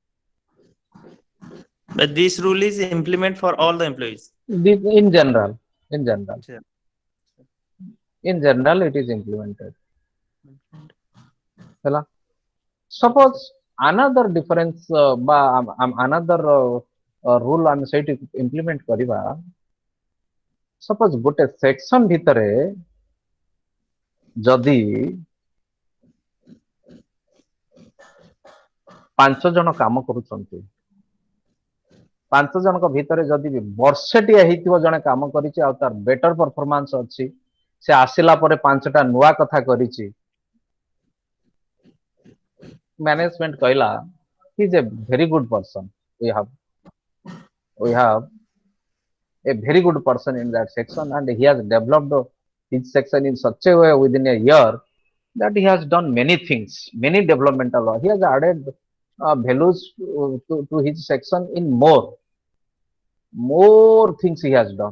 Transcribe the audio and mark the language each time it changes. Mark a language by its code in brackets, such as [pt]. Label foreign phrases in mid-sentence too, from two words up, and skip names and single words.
[en] But this rule is implement for all the employees. In general, Yeah. it is implemented. Hello? Suppose another difference another rule [or] ଆମେ ସେଇଠି [en] implement କରିବା. [or] Suppose ଗୋଟେ section ଭିତରେ ଯଦି 5 ଜଣ କାମ କରୁଛନ୍ତି, 5 ଜଣଙ୍କ ଭିତରେ ଯଦି ବି ବର୍ଷେଟିଏ ହେଇଥିବ ଜଣେ କାମ କରିଛି ଆଉ ତାର [en] better performance [or] ଅଛି, ସେ ଆସିଲା ପରେ 5ଟା ନୂଆ କଥା କରିଛି, [en] management କହିଲା he is a very good person, we have a very good person in that section and he has developed his section in such a way within a year that he has done many things, many developmental, he has added values to his section in more things he has done.